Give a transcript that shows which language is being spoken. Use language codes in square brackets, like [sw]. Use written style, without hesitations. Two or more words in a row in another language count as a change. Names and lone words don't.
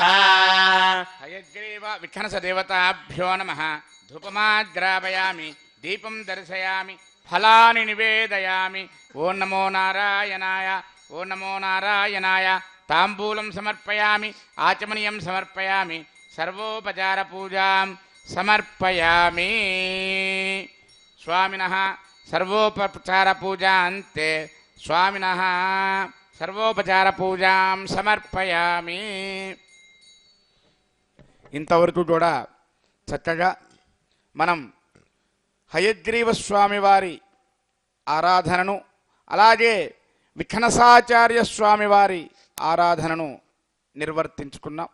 [sa] हयग्रीव विघ्नसदेवताभ्यो नमः धूपमाग्रापयामि दीपं दर्शयामि फलानि निवेदयामि ओं नमो नारायणाय ओं नमो नारायणाय ताम्बूलं समर्पयामि आचमनीयं समर्पयामि सर्वोपचारपूजां समर्पयामि स्वामिनः सर्वोपचारपूजान्ते स्वामिनः सर्वोपचारपूजां समर्पयामि [te] ఇంతవరకు కూడా చక్కగా మనం హయగ్రీవ స్వామి వారి ఆరాధనను అలాగే విఘ్నసాచార్య స్వామి వారి ఆరాధనను నిర్వర్తించుకున్నాం.